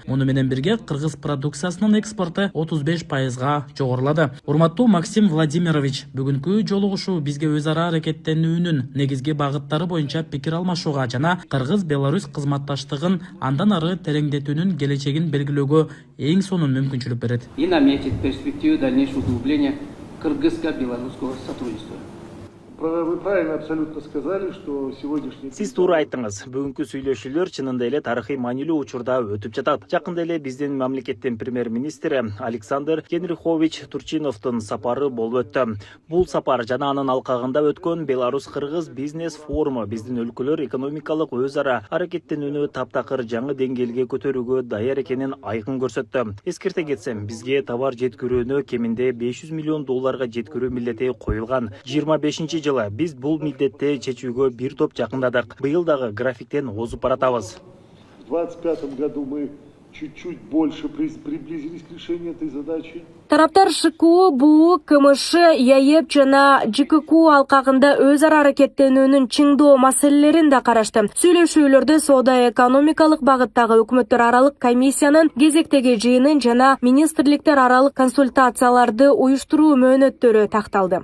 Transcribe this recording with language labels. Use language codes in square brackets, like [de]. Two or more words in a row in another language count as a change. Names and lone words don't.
[ky] Муну менен бирге кыргыз продукциясынын экспорту 35%га жогорулады. Урматтуу Максим Владимирович, бүгүнкү жолугушуу бизге өз ара аракеттенүүнүн негизги багыттары боюнча пикир алмашууга жана Кыргыз-Беларусь кызматташтыгын андан ары тереңдетүүнүн келечегин белгилөөгө эң сонун мүмкүнчүлүк берет. [ru] И наметит перспективу дальнейшего углубления кыргызско-белорусского сотрудничества. Вы правильно абсолютно сказали, что сегодняшний... [ky] Сиз туура айттыңыз. Бүгүнкү сүйлөшүүлөр чынында эле тарыхый маанилүү учурда өтүп жатат. Жакында эле биздин мамлекеттин премьер-министри Александр Генрихович Турчиновдун сапары болуп өттү. Бул сапар жана анын алкагында өткөн Беларусь-Кыргыз бизнес форуму биздин өлкөлөр экономикалык өз ара аракеттенүүнү таптакыр жаңы деңгээлге көтөрүүгө даяр экенин айкын көрсөттү. Эскерте кетсем, бизге товар жеткирүүнү кеминде 500 миллион долларга жеткирүү милдети коюлган. 25 жылы биз бул милдетти чечүүгө бир топ жакындадык. Быйыл дагы графиктен озуп баратабыз. [ru] В 2025 году мы чуть-чуть больше приблизились к решению этой задачи. [ky] Тараптар ШКО, БУ, КМШ, ЯЕП жана ЖКК алкагында өз ара аракеттенүүнүн чыңдоо маселелерин да карашты. Сүйлөшүүлөрдө соода экономикалык багыттагы өкмөттөр аралык комиссиянын кезектеги жыйынын жана министрликтер аралык консультацияларды уюштуруу мөөнөттөрү такталды.